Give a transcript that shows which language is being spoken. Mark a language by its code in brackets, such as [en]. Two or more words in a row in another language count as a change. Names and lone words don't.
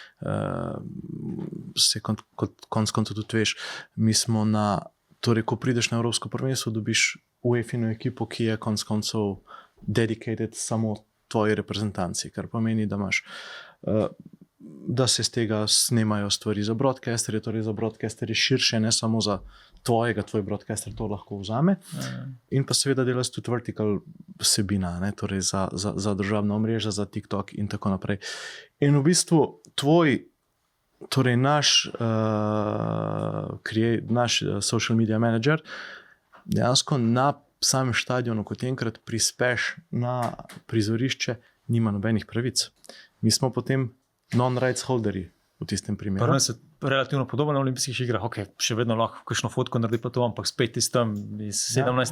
[sl] Konec koncev tudi veš, mi smo torej, ko prideš na Evropsko prvenstvo, dobiš UEFA-ino ekipo, ki je konec koncev dedicated samo tvoji reprezentanci, kar pomeni, da imaš da se z tega snemajo stvari za broadcasterje, torej za broadcasterje širše, ne samo za tvoj broadcaster to lahko vzame. In pa seveda delaš tudi vertical vsebina, ne, torej za državna omrežja, za TikTok in tako naprej. In v bistvu torej naš [en] social media manager [sl] dejansko na samem stadionu, kot enkrat prispeš na prizorišče, nima nobenih pravic. Mi smo potem [en] non-rights holderji [sl] v tistem primeru. Prvo se relativno podobno na olimpijskih igrah, še vedno lahko kakšno fotko naredi pa to, ampak spet tistem iz 17.